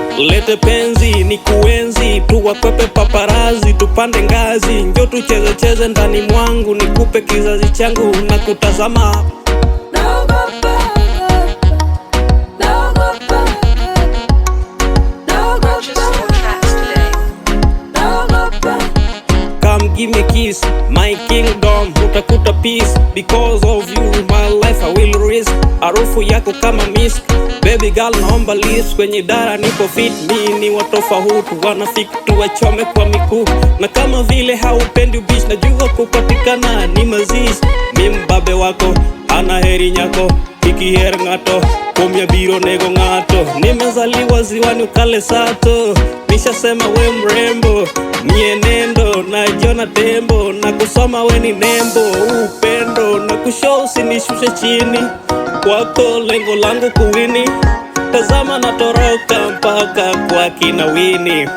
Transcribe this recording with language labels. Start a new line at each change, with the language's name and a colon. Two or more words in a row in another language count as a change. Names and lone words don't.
Swahili: Lete penzi, ni kuenzi, tuwakwepe paparazi, tupande ngazi. Njoo tucheze cheze ndani mwangu, nikupe kizazi changu na kutazama. Naogopa, naogopa, naogopa, naogopa.
English: Come give me kiss, my kingdom, utakuta peace. Because of you, my life I will risk.
Swahili: Harufu yako kama misk.
English: Baby girl,
Swahili: naomba lips. Kwenye dara nipo fit, mi ni wa tofauti. Wanafiki tuwachome kwa miguu. Na kama vile haupendi ubishi, najua kupatikana ni mazishi. Mi mbabe wako, ana heri nyako.
Luo (Kenya and Tanzania): Iki her ng'ato, kumya biro nego ng'ato.
Swahili: Nimezaliwa ziwani ukale sato. Nishasema we mrembo, mienendo, najiona tembo. Na kusoma we ni nembo, upendo. Na kushow usinishushe chini, kwako lengo langu kuwini. Tazama natoroka mpaka kwa kina Wini.